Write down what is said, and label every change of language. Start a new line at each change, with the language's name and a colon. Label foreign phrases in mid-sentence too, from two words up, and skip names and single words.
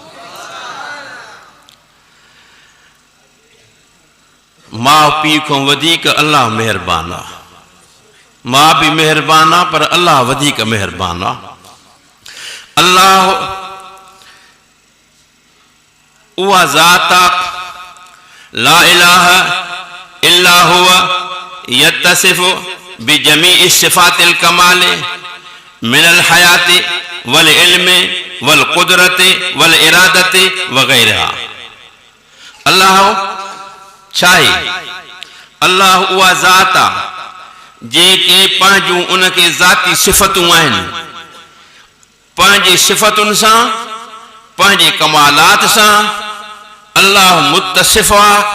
Sindhi: माउ पीउ खां वधीक अल्लाह महिरबान आहे। मां भी मेहरबान आहे, पर अल्लाह वधीक मेहरबान आहे। अल्लाह उहा ज़ात आहे
Arabic: لا إله إلا هو يتصف بجميع صفات الكمال من الحياة والعلم والقدرة والإرادة वगैरह।
Sindhi: अल्लाह छाहे? अल्लाह उहा ज़ात आहे जेके पंहिंजूं उनखे ज़ाती सिफ़तूं आहिनि, पंहिंजी सिफ़तुनि सां, पंहिंजे कमालात सां अल्लाह मुत्तसिफ़ आहे।